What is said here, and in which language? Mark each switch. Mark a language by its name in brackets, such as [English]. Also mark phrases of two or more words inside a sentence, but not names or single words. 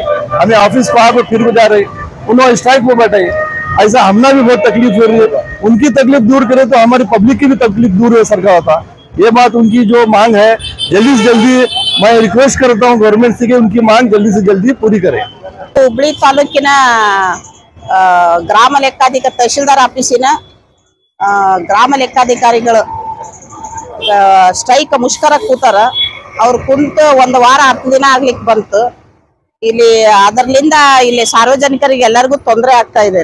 [Hindi] हमें ऑफिस वहां पर फिर जा रहे, उन्होंने स्ट्राइक में बैठे। ऐसा हमने भी बहुत तकलीफ हो रही है, उनकी तकलीफ दूर करे तो हमारी पब्लिक की भी तकलीफ दूर हो सरकार होता। ये बात उनकी जो मांग है जल्दी से जल्दी मैं रिक्वेस्ट करता हूँ गवर्नमेंट से कि उनकी मांग जल्दी से जल्दी पूरी करें। [Kannada] ಹುಬ್ಳಿ ತಾಲೂಕಿನ ಗ್ರಾಮ ಲೆಕ್ಕಾಧಿಕಾರಿ ತಹಶೀಲ್ದಾರ್ ಆಫೀಸಿನ ಗ್ರಾಮ ಲೆಕ್ಕಾಧಿಕಾರಿಗಳು ಸ್ಟ್ರೈಕ್ ಮುಷ್ಕರ ಕೂತಾರ. ಅವ್ರು ಕುಂತು 1 ವಾರ 10 ದಿನ ಆಗ್ಲಿಕ್ಕೆ ಬಂತು. ಇಲ್ಲಿ ಅದರ್ಲಿಂದ ಇಲ್ಲಿ ಸಾರ್ವಜನಿಕರಿಗೆ ಎಲ್ಲರಿಗೂ ತೊಂದರೆ ಆಗ್ತಾ ಇದೆ.